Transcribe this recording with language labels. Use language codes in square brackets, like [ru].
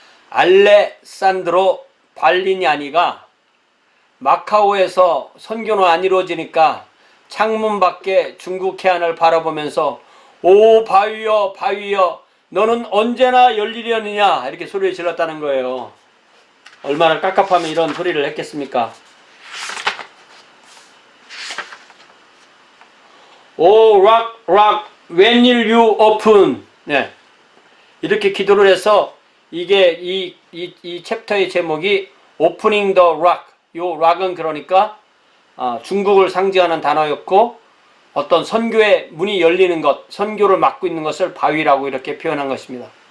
[ko] 알레산드로 발리냐니가 마카오에서 선교는 안 이루어지니까 창문 밖에 중국 해안을 바라보면서 오 바위여 바위여 너는 언제나 열리려느냐 이렇게 소리를 질렀다는 거예요. 얼마나 깝깝하면 이런 소리를 했겠습니까? [en] 오 락 락 when will you open? [ko] 네. 이렇게 기도를 해서 이게 이 챕터의 제목이 [en] Opening the Rock. [ko] 요 락은 그러니까 중국을 상징하는 단어였고 어떤 선교의 문이 열리는 것, 선교를 막고 있는 것을 바위라고 이렇게 표현한 것입니다.